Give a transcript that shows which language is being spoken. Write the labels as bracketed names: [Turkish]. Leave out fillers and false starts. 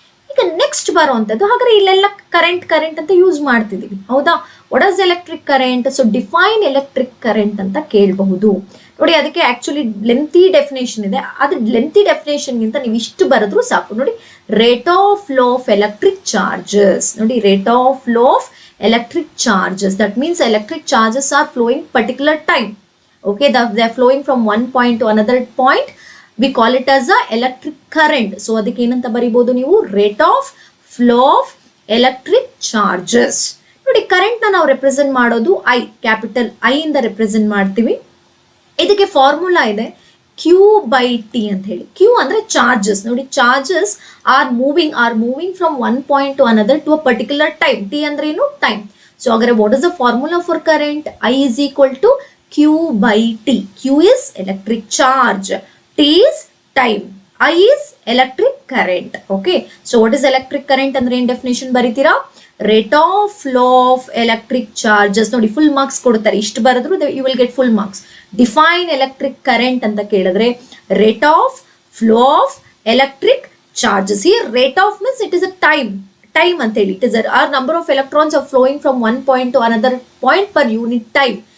[Kannada] ಈಗ ನೆಕ್ಸ್ಟ್ ಬರುವಂತದ್ದು, ಹಾಗಾದ್ರೆ ಇಲ್ಲೆಲ್ಲ ಕರೆಂಟ್ ಅಂತ ಯೂಸ್ ಮಾಡ್ತಿದೀವಿ, ಹೌದಾ. [English] What is electric current? So define electric current [Kannada] ಅಂತ ಕೇಳಬಹುದು. ನೋಡಿ ಅದಕ್ಕೆ ಆಕ್ಚುಲಿ ಲೆಂತಿ ಡೆಫಿನೇಷನ್ ಇದೆ, ಅದು ಲೆಂತಿ ಡೆಫಿನೇಷನ್ಗಿಂತ ನೀವು ಇಷ್ಟು ಬರೆದ್ರು ಸಾಕು. [English] ನೋಡಿ, rate of flow of electric charges. ನೋಡಿ, rate of flow of electric charges, that means electric charges are flowing particular time. Okay, they are flowing from one point to another point, we call it as a electric current. So [Kannada] ಅದಕ್ಕೆ ಏನಂತ ಬರಿಬಹುದು ನೀವು, [English] rate of flow of electric charges. [Kannada] ನೋಡಿ, current ನ ನಾವು represent ಮಾಡೋದು I, capital I ಇಂದ represent ಮಾಡ್ತೀವಿ. ಇದಕ್ಕೆ ಫಾರ್ಮುಲಾ ಇದೆ Q by T ಅಂತ ಹೇಳಿ. Q ಅಂದ್ರೆ ಚಾರ್ಜಸ್. [English] ನೋಡಿ, charges are moving from one point to another to a particular time. [Kannada] T ಅಂದ್ರೆ ಏನು, [English] Time. So ಹಾಗಾದ್ರೆ what is the formula for current? I is equal to Q by T. Q is electric charge, T is time, I is electric current. Okay, so what is electric current [Kannada] ಅಂದ್ರೆ ಏನ್ definition ಬರೀತೀರಾ? [English] Rate of flow of electric charges. [Kannada] ನೋಡಿ, full marks ಕೊಡ್ತಾರೆ, ಇಷ್ಟು ಬರೆದ್ರು [English] You will get full marks. Define electric current ಅಂತ ಕೇಳಿದ್ರೆ, rate of flow of electric charges. ಈ rate of means it is a time [Kannada] ಅಂತ ಹೇಳಿ. [English] It is are number of electrons are flowing from one point to another point per unit time.